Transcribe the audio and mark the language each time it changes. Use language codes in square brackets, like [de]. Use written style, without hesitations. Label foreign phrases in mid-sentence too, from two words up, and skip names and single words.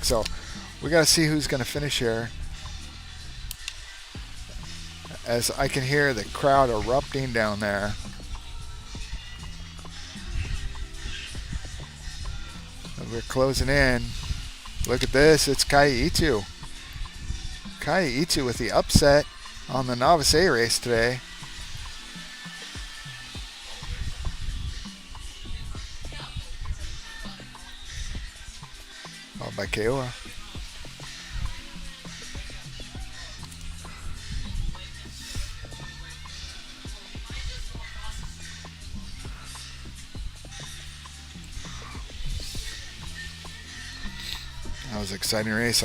[en] So we got to see who's going to finish here. As I can hear the crowd erupting down there. we're closing in. Look at this. It's ʻEhitu. ʻEhitu with the upset on the Novice A race today. Followed by KEAWE. That was an exciting race.